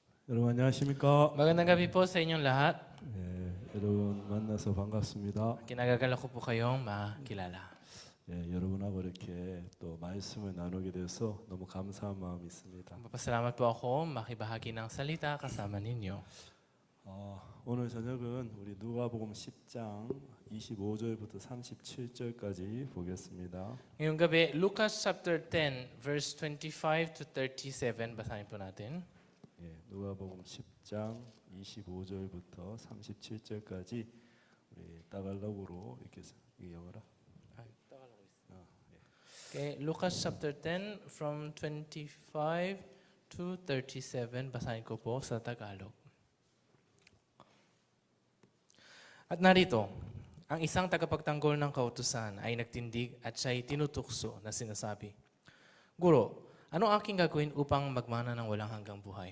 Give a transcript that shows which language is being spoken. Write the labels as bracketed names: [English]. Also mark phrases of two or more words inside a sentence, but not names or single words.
[Korean] 여러분 안녕하십니까? [Filipino] Magandang gabi po sa inyong lahat. [Korean] 여러분 만나서 반갑습니다. [Filipino] Kinagagalak ko po kayong makilala. [Korean] 여러분하고 이렇게 또 말씀을 나누게 돼서 너무 감사한 마음이 있습니다. [Filipino] Papasalamat po ako makibahagi ng salita kasama ninyo. [Korean] 오늘 저녁은 우리 누가복음 10장 25절부터 37절까지 보겠습니다. [Filipino] Ngayong gabi, [English] Lucas chapter 10, verse 25 to 37. [Filipino] Basahin po natin. [Korean] 누가복음 10장 25절부터 37절까지 우리 따갈록으로 이렇게 영어라. [English] Okay, Lucas chapter 10 from 25 to 37. [Filipino] Basahin ko po sa Tagalog. At narito, ang isang tagapagtanggol ng kautusan ay nagtindig at siya'y tinutukso na sinasabi, Guro, ano aking gagawin upang magmana ng walang hanggang buhay?